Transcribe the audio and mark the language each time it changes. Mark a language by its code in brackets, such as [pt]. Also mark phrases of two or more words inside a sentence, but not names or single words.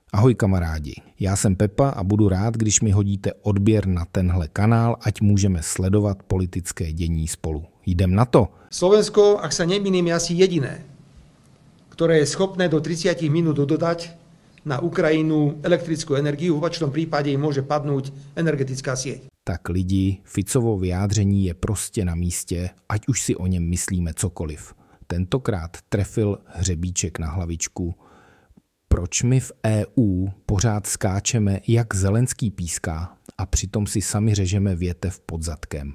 [cs] Ahoj kamarádi, já jsem Pepa a budu rád, když mi hodíte odběr na tenhle kanál, ať můžeme sledovat politické dění spolu. Jdem na to. [sk] Slovensko, ak sa nemýlim, je asi jediné, ktoré je schopné do 30 minút dodať na Ukrajinu elektrickú energiu, v opačnom prípade im môže padnúť energetická sieť. [cs] Tak lidi, Ficovo vyjádření je prostě na místě, ať už si o něm myslíme cokoliv. Tentokrát trefil hřebíček na hlavičku. Proč my v EU pořád skáčeme, jak Zelenský píská, a přitom si sami řežeme větev pod zadkem?